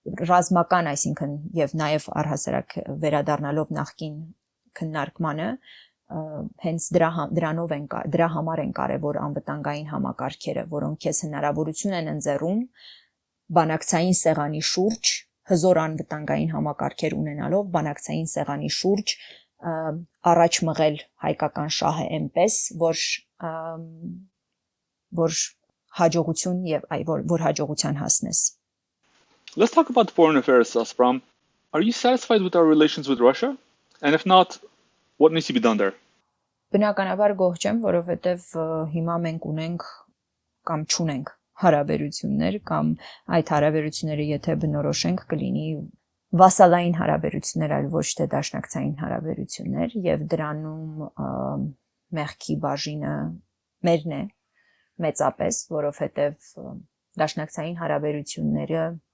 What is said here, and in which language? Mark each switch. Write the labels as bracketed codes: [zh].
[hy] ռազմական, այսինքն եւ նաեւ առհասարակ վերադառնալով նախկին քննարկմանը, հենց դրա համար են կարևոր անվտանգային համակարգերը, որոնք քեզ հնարավորություն են ընձեռում բանակցային սեղանի շուրջ հզոր անվտանգային համակարգեր ունենալով բանակցային սեղանի շուրջ առաջ մղել հայկական շահը այնպես, որ հաջողություն եւ որ հաջողության հասնես։ [en] Let's talk about foreign affairs, Aspram. Are you satisfied with our relations with Russia? And if not, what needs to be done there? [hy] Բնականաբար գոհ չեմ, որովհետեւ հիմա մենք ունենք կամ չունենք հարաբերություններ կամ այդ հարաբերությունները եթե բնորոշենք կլինի վասալային հարաբերություններ, այլ ոչ թե դաշնակցային հարաբերություններ եւ դրանում մեղքի բաժինը մերն է մեծապես, որովհետեւ դաշնակցային հարաբերությունները